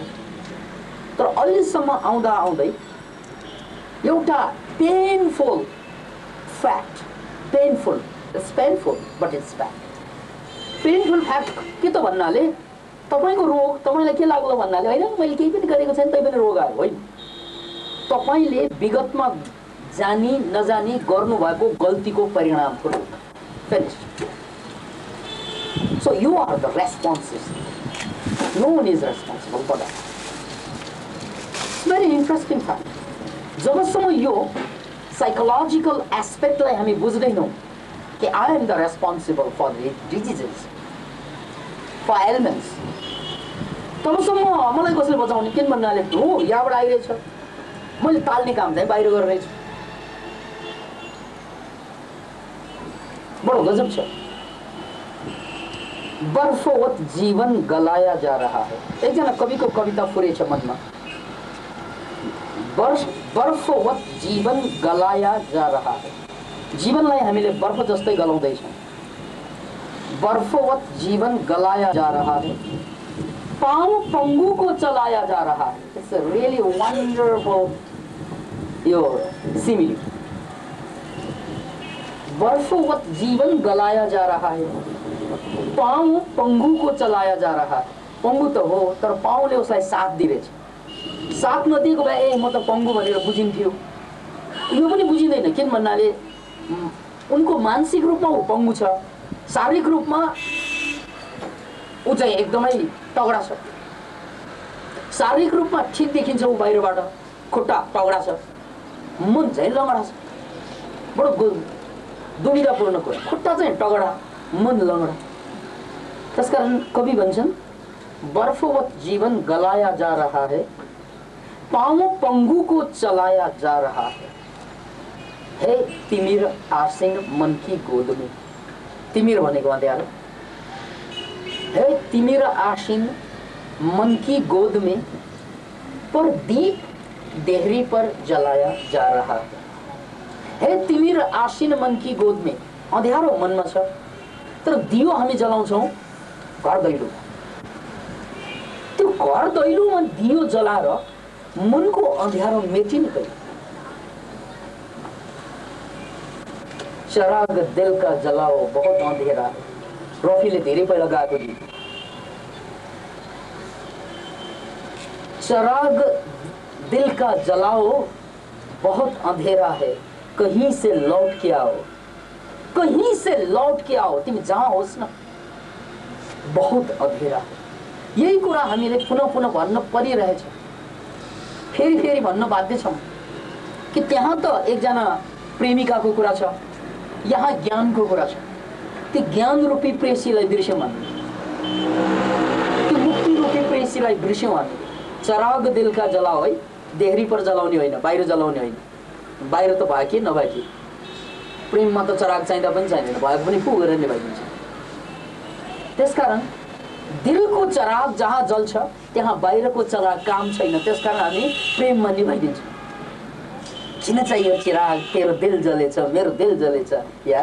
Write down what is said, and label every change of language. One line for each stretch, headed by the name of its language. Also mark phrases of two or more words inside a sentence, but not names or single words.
Nepali: तर अहिलेसम्म आउँदा आउँदै एउटा
English: painful fact, painful, it's painful but it's fact. painful fact
Nepali: के त भन्नाले तपाईको रोग तपाईलाई के लाग्यो भन्नाले हैन मैले केही पनि गरेको छैन तै पनि रोग आयो होइन। तपाईले विगतमा जानी नजानी गर्नुभएको गल्तीको परिणाम हो। फिनिश।
English: So you are the responses. No one is responsible for that. It's very interesting fact.
Nepali: जबसम्म यो साइकोलोजिकल एस्पेक्टलाई हामी बुझ्दैनौँ कि
English: I am the responsible for the diseases, for ailments,
Nepali: तबसम्म मलाई कसले बचाउने किन भन्नाले हो यहाँबाट आइरहेछ, मैले ताल्ने काम चाहिँ बाहिर गरिरहेछु। बडो गजब छ।
Hindi: बर्फवत जीवन गलाया जा रहा है।
Nepali: एकजना कविको कविता फुरेछ मनमा।
Hindi: बर्फवत जीवन गलाया जा रहा है।
Nepali: जीवनलाई हामीले बर्फ जस्तै गलाउँदैछौँ।
Hindi: बर्फवत जीवन गलाया जा रहा है, पांव पंगु को चलाया जा रहा है।
English: it's a really wonderful your simile.
Hindi: बर्फवत जीवन गलाया जा रहा है, पांव पंगु को चलाया जा रहा है।
Nepali: पंगु त हो तर पाउले उसलाई साथ दिरहेछ। साथ नदिएको भए ए म त पंगु भनेर बुझिन्थ्यो, यो पनि बुझिँदैन। किन भन्नाले उनको मानसिक रूपमा ऊ पंगु छ, शारीरिक रूपमा ऊ चाहिँ एकदमै तगडा छ। शारीरिक रूपमा ठिक देखिन्छ ऊ बाहिरबाट, खुट्टा तगडा छ, मन चाहिँ लङ्गडा छ। बडो दुविधापूर्ण कुरा, खुट्टा चाहिँ तगडा, मन लङ्गडा। त्यसकारण कवि भन्छन्
Hindi: बर्फवत जीवन गलाया जा रहा है, पाँव पंगु को चलाया जा रहा है तिमिर आसीन मन की गोद में।
Nepali: तिमिर भनेको अँध्यारो,
Hindi: है तिमिर आसीन मन की गोद में, पर दीप देहरी पर जलाया जा रहा है तिमिर आसीन मन की गोद में।
Nepali: अँध्यारो मनमा छ तर दियो हामी जलाउँछौँ घर दैलो। त्यो घर दैलोमा दियो जलाएर मनको अँध्यारो मेटिने कहिले।
Hindi: चराग दिल का जलाओ बहुत अंधेरा है,
Nepali: रफीले धेरै पहिला गाएको गीत।
Hindi: चराग दिल का जलाओ बहुत अंधेरा है, कहीं से लौट के आओ, कहीं से लौट के आओ।
Nepali: तिमी जहाँ होस् न
Hindi: बहुत अंधेरा है।
Nepali: यही कुरा हामीले पुनः पुनः भन्न परिरहेछ, फेरि फेरि भन्न बाध्य छौँ कि त्यहाँ त एकजना प्रेमिकाको कुरा छ, यहाँ ज्ञानको कुरा छ। त्यो ज्ञान रूपी प्रेसीलाई दृश्यमान, त्यो मुक्ति रूपी प्रेसीलाई दृश्यमान।
Hindi: चराग दिल का जलाओ है,
Nepali: देहरी पर जलाउने होइन, बाहिर जलाउने होइन। बाहिर त भयो कि नभए कि, प्रेममा त चराग चाहिँदा पनि चाहिँदैन, भएको पनि फु गरेर निभाइदिन्छ। त्यसकारण दिलको चराग जहाँ जल्छ त्यहाँ बाहिरको चराग काम छैन। त्यसकारण हामी प्रेममा निभाइदिन्छौँ। किन चाहियो चिराग, तेरो दिल जलेछ, मेरो दिल जलेछ या।